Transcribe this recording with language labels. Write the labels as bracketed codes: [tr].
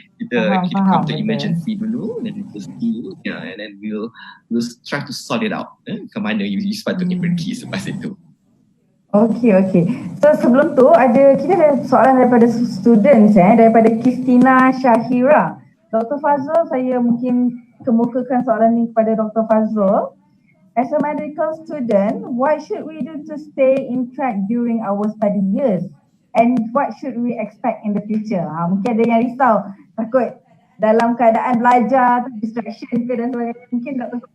[ms] Kita [en] come to emergency [ms] dulu, dan kita [en] see, and then we'll try to sort it out. [ms] Ke mana you sepatutnya pergi selepas itu. [en] Okay. [ms] So sebelum tu kita ada soalan daripada students daripada Kristina Syahira. Dr. Fazrul, saya mungkin kemukakan soalan ni kepada Dr. Fazrul. [en] As a medical student, what should we do to stay in track during our study years? And what should we expect in the future? [ms] Mungkin ada yang risau, takut dalam keadaan belajar, distraction ke dan sebagainya. Mungkin Dr.